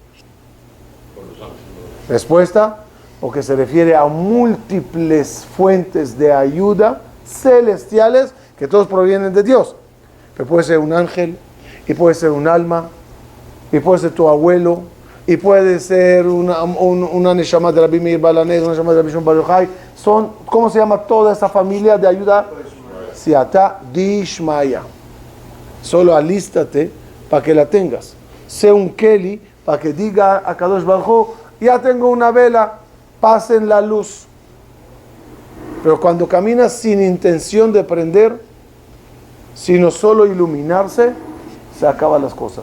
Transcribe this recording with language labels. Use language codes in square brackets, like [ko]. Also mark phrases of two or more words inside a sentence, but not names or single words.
[es] Respuesta, porque se refiere a múltiples fuentes de ayuda celestiales que todos provienen de Dios. Que puede ser un ángel, y puede ser un alma, y puede ser tu abuelo, y puede ser una neshama de Rabbi Meir Balanes, una neshama de Rabbi Shimon Bar Yochai. Son, ¿cómo se llama toda esa familia de ayuda? [arc] סייעתא דשמיא. [es] Solo alístate para que la tengas. Sé un Keli para que diga a [he] קדוש ברוך הוא, [es] ya tengo una vela, pasen la luz. Pero cuando caminas sin intención de prender, sino solo iluminarse, se acaban las cosas.